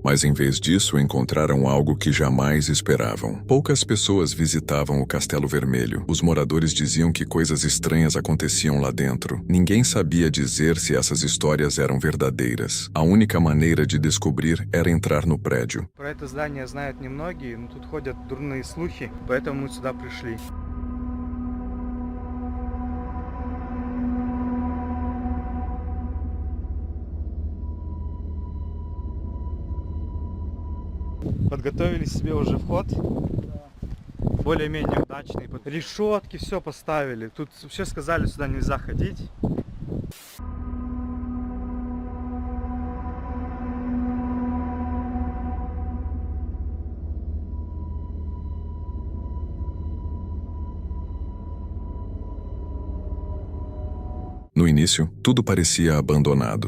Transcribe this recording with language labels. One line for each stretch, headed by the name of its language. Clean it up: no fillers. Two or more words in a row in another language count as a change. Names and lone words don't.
Portuguese: Mas em vez disso, encontraram algo que jamais esperavam. Poucas pessoas visitavam o Castelo Vermelho. Os moradores diziam que coisas estranhas aconteciam lá dentro. Ninguém sabia dizer se essas histórias eram verdadeiras. A única maneira de descobrir era entrar no prédio.
Russian: Про это здание знают немногие, но тут ходят дурные слухи, поэтому мы сюда пришли. Подготовили себе уже вход. Более-менее удачный. Решетки, все поставили. Тут вообще сказали, сюда нельзя ходить.
Portuguese: No início, tudo parecia abandonado.